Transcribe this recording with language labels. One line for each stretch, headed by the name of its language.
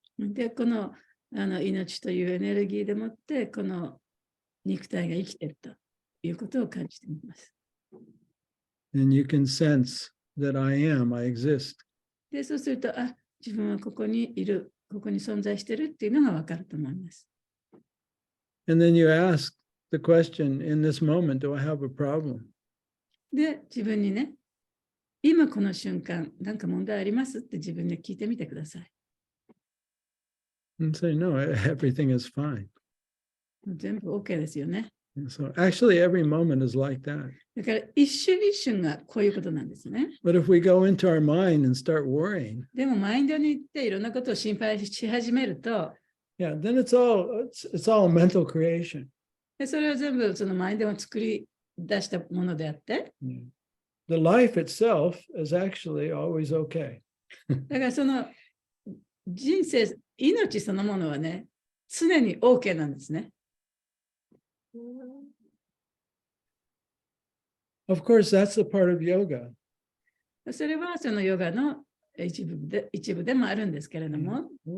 Japanese: で、この命というエネルギーでもって、この肉体が生きているということを感じてみます。
English: And you can sense that I exist.
Japanese: で、そうすると、自分はここにいる、ここに存在しているっていうのがわかると思います。
English: And then you ask the question, in this moment, do I have a problem?
Japanese: で、自分にね、今この瞬間、何か問題ありますって自分で聞いてみてください。
English: And say, no, everything is fine.
Japanese: 全部 OK ですよね。
English: And so actually, every moment is like that.
Japanese: だから一瞬一瞬がこういうことなんですね。
English: But if we go into our mind and start worrying,
Japanese: でもマインドに行っていろんなことを心配し始めると、
English: yeah, then it's all mental creation.
Japanese: でそれは全部そのマインドを作り出したものであって、
English: The life itself is actually always okay.
Japanese: だからその人生、命そのものはね、常に OK なんですね。
English: Of course, that's a part of yoga.
Japanese: それはそのヨガの一部でもあるんですけれども、